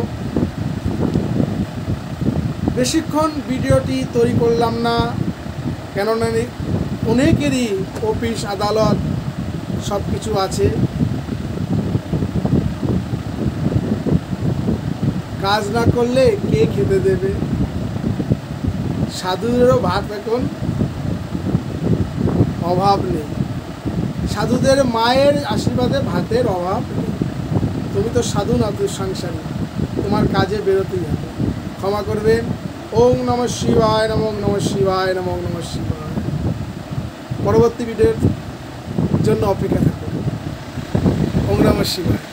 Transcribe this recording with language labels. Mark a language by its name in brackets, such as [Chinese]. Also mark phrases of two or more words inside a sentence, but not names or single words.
[Bangla] বেশিক্ষণ ভিডিওটি তৈরি করলাম না, কেননা অনেকেরই অফিস আদালত সব কিছু আছে, কাজ না করলে কে খেতে দেবে? সাধুদেরও ভাত এখন অভাব নেই, সাধুদের মায়ের আশীর্বাদে ভাতের অভাব নেই। তুমি তো সাধু না, তুই সংসারী, তোমার কাজে বেরোতেই হবে। ক্ষমা করবেন। [Sanskrit] ওম নমঃ শিবায় নমঃ। ওম নমঃ শিবায় নমঃ। ওম নমঃ শিবায়। [Bangla] পরবর্তী ভিডিওর জন্য অপেক্ষা থাকুন। [Sanskrit] ওম নমঃ শিবায়।